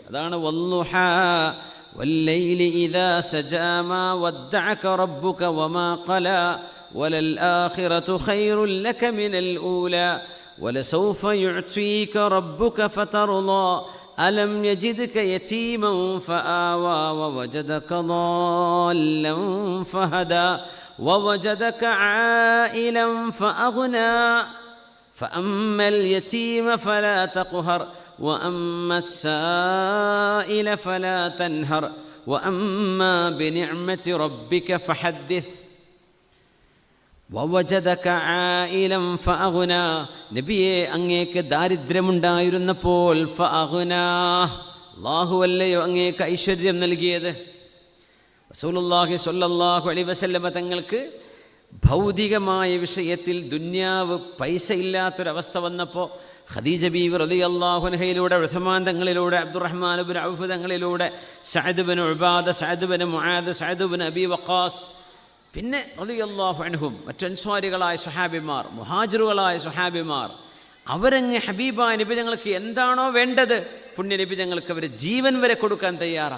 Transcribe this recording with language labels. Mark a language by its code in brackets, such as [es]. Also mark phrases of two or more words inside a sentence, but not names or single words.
[ar] അതാണ് والضحى والليل إذا سجى ما ودعك ربك وما قلى وللآخرة خير لك من الأولى ولسوف يعطيك ربك فترضى ألم يجدك يتيما فآوى ووجدك ضالا فهدى ووجدك عائلا فأغنى فأما اليتيم فلا تقهر وأما السائل فلا تنهر وأما بنعمة ربك فحدث ووجدك عائلا فأغنى. [ml] നബിയെ അങ്ങേക്ക് ദാരിദ്ര്യമുണ്ടായിരുന്നപ്പോൾ ഫഅഗ്നാ, അല്ലാഹുവല്ലയോ അങ്ങേക്ക് ഐശ്വര്യം നൽകിയത്. [ar] رسول الله صلى الله عليه وسلم [ml] തങ്ങൾക്ക് ഭൗതികമായ വിഷയത്തിൽ ദുന്യാവ് പൈസ ഇല്ലാത്തൊരവസ്ഥ വന്നപ്പോൾ ഖദീജ ബീവി റളിയല്ലാഹു അൻഹയിലൂടെ, ഉസ്മാൻ തങ്ങളിലൂടെ, അബ്ദുറഹ്മാൻ ഇബ്നു ഔഫ് തങ്ങളിലൂടെ, സഅദ് ഇബ്നു ഉബാദ, സഅദ് ഇബ്നു മുആദ്, സഅദ് ഇബ്നു അബി വഖാസ്, പിന്നെ [ar] رضي الله عنهم [ml] മറ്റ് അൻസ്വാരികളായ സ്വഹാബിമാർ, മുഹാജിറുകളായ സ്വഹാബിമാർ, അവരങ്ങ് ഹബീബായ നബി തങ്ങൾക്ക് എന്താണോ വേണ്ടത് പുണ്യ നബി തങ്ങൾക്ക് അവർ ജീവൻ വരെ കൊടുക്കാൻ തയ്യാറാണ്.